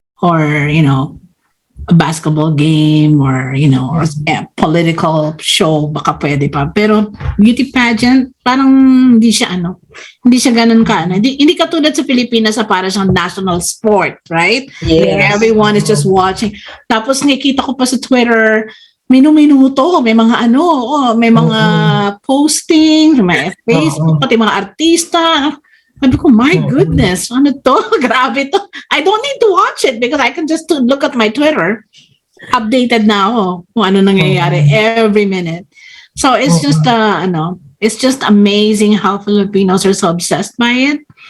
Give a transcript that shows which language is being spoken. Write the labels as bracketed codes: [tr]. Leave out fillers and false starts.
[en] Or, a basketball game or, or a political show, [tl] baka pwede pa. Pero beauty pageant, parang hindi siya ganun ka. Hindi katulad sa Pilipinas sa para siyang national sport, right? [en] Yes. Everyone is just watching. [tl] Tapos nakita ko pa sa Twitter, minuto, may mga may mga posting, may Facebook, pati mga artista. Sabi ko, [en] my goodness, [tl] ano to? Grabe to. [en] I don't need to watch it because I can just look at my Twitter. Updated [tl] na ako kung ano nangyayari [en] every minute. So it's just, it's just amazing how Filipinos are so obsessed by it.